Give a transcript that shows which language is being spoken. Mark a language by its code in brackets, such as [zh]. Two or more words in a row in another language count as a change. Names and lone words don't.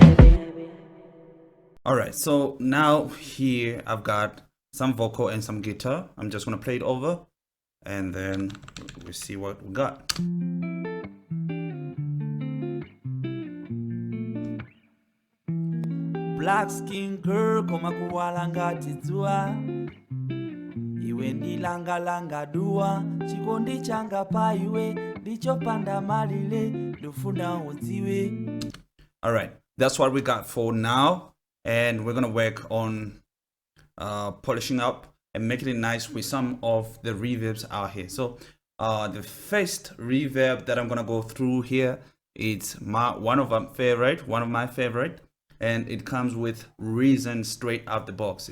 [en] All right, so now here I've got some vocal and some guitar. I'm just gonna play it over, and then we see what we got. Black skin girl [ny] koma kuwala ngati dzuwa, iwe ndilanga dua, chikondi changa pa iwe ndichopanda malire ndofuna udziwe. [en] All right, that's what we got for now, and we're gonna work on polishing up and making it nice with some of the reverbs out here. So the first reverb that I'm gonna go through here, it's one of my favorite, and it comes with Reason straight out the box.